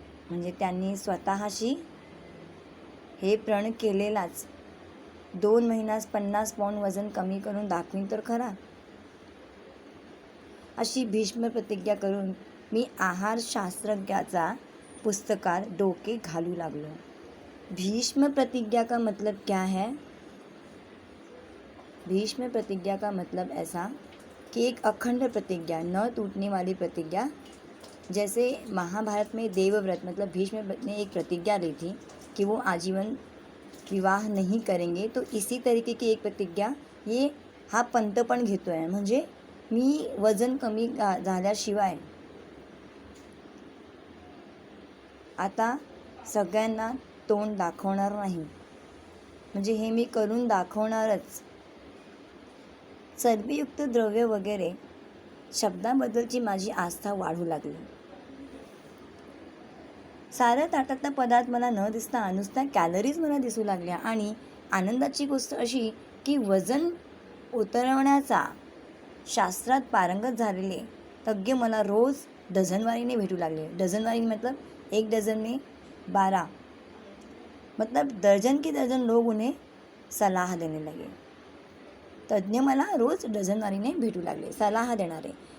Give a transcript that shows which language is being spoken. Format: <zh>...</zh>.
<mr>म्हणजे त्यांनी स्वतःशी हे प्रण केलेलाच. 2 महिन्यात 50 पाऊंड वजन कमी करून दाखवीन तर खरा अशी भीष्म प्रतिज्ञा करून मी आहारशास्त्रज्ञाचा पुस्तकात डोके घालू लागलो.</mr> <hi>भीष्म प्रतिज्ञा का मतलब क्या है? भीष्म प्रतिज्ञा का मतलब ऐसा कि एक अखंड प्रतिज्ञा, न टूटने वाली प्रतिज्ञा. जैसे महाभारत में देवव्रत मतलब भीष्म ने एक प्रतिज्ञा ली थी कि वो आजीवन विवाह नहीं करेंगे, तो इसी तरीके की एक प्रतिज्ञा ये</hi> <mr>हा पंत पण घेतो आहे. म्हणजे मी वजन कमी झाल्याशिवाय आता सगळ्यांना तोंड दाखवणार नाही. म्हणजे हे मी करून दाखवणारच. चरबीयुक्त द्रव्य वगैरे शब्दाबद्दलची माझी आस्था वाढू लागली. साऱ्या ताटातला पदार्थ मला न दिसता नुसत्या कॅलरीज मला दिसू लागल्या. आणि आनंदाची गोष्ट अशी की वजन उतरवण्याचा शास्त्रात पारंगत झालेले तज्ज्ञ मला रोज डझनवारीने भेटू लागले.</mr> <hi>डझनवारी मतलब 1 डझन में 12, मतलब दर्जन के दर्जन लोग उन्हें सलाह देने लगे.</hi> <mr>तज्ज्ञ मला रोज डझनवारीने भेटू लागले, सल्ला देणारे.</mr>